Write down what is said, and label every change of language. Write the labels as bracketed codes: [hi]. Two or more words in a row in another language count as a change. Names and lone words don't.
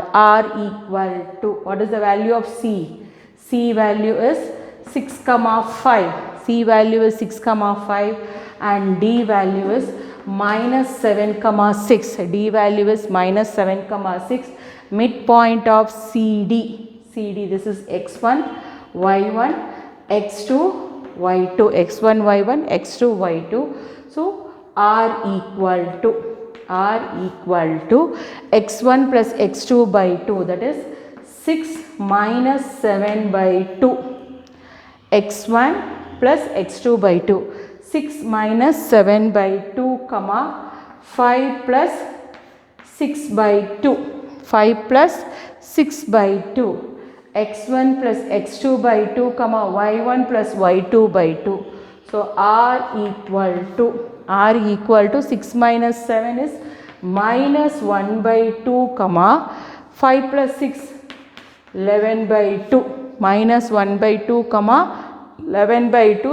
[en] R equal to, what is the value of C? C value is 6 comma 5. C value is 6 comma 5 and D value is minus 7 comma 6. D value is minus 7 comma 6. Midpoint of CD. This is x1, y1, x2, y2. x1, y1, x2, y2. So R equal to x1 plus x2 by 2, that is 6 minus 7 by 2. x1 plus x2 by 2. 6 minus 7 by 2 comma 5 plus 6 by 2. 5 plus 6 by 2. x1 plus x2 by 2 comma y1 plus y2 by 2. So R equal to 6 minus 7 is minus 1 by 2 comma 5 plus 6 11 by 2 minus 1 by 2 comma 11 by 2.